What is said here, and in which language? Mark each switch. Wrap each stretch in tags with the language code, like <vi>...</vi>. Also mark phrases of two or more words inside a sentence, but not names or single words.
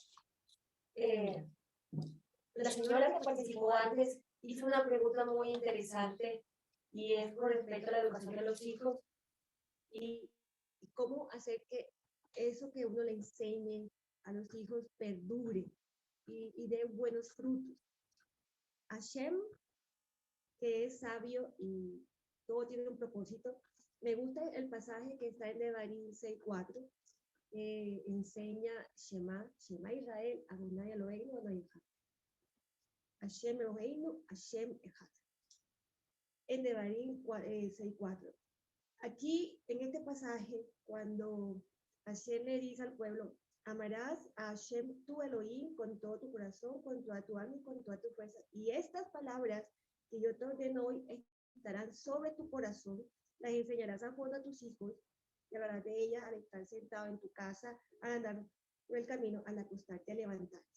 <es>La señora que participó antes hizo una pregunta muy interesante y es con respecto a la educación de los hijos y cómo hacer que eso que uno le enseñe a los hijos perdure y dé buenos frutos. Hashem, que es sabio y todo tiene un propósito. Me gusta el pasaje que está en Devarim 6:4, enseña</es> <he>שמע ישראל אדני אלהינו אדני אחד. השם אלהינו השם אחד.</he> <es>En Devarim 6:4. Aquí, en este pasaje, cuando Hashem le dice al pueblo, amarás a Hashem tu Elohim con todo tu corazón, con toda tu alma y con toda tu fuerza. Y estas palabras que yo te ordeno hoy estarán sobre tu corazón, las enseñarás a fondo a tus hijos, y hablarás de ellas al estar sentado en tu casa, al andar por el camino, al acostarte, a levantarte.</es>